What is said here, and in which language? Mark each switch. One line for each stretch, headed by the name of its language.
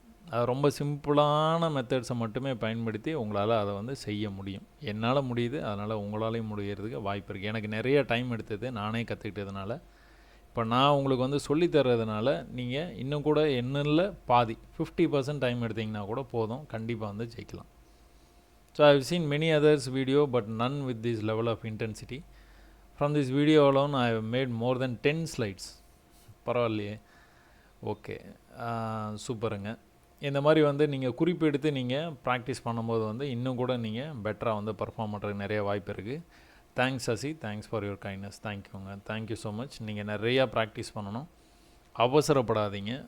Tamil: அது ரொம்ப சிம்பிளான மெத்தட்ஸை மட்டுமே பயன்படுத்தி உங்களால் அதை செய்ய முடியும். என்னால் முடியுது, அதனால் உங்களாலையும் முடிகிறதுக்கு வாய்ப்பு இருக்குது. எனக்கு நிறைய டைம் எடுத்தது, நானே கற்றுக்கிட்டதுனால. இப்போ நான் உங்களுக்கு சொல்லித்தர்றதுனால நீங்கள் இன்னும் கூட என்னில் பாதி 50% டைம் எடுத்திங்கன்னா கூட போதும், கண்டிப்பாக ஜெயிக்கலாம்.
English: So I have seen many others video but none with this level of intensity. From this video alone I have made more than 10 slides.
Tamil: பரவாயில்லையே. ஓகே, சூப்பருங்க. இந்த மாதிரி நீங்கள் குறிப்பெடுத்து நீங்கள் ப்ராக்டிஸ் பண்ணும்போது இன்னும் கூட நீங்கள் பெட்டராக பர்ஃபார்ம் பண்ணுறதுக்கு நிறைய வாய்ப்பு இருக்குது.
English: Thanks Sasi, thanks for your kindness. தேங்க்யூங்க, thank you so much.
Tamil: நீங்கள் நிறையா ப்ராக்டிஸ் பண்ணணும், அவசரப்படாதீங்க.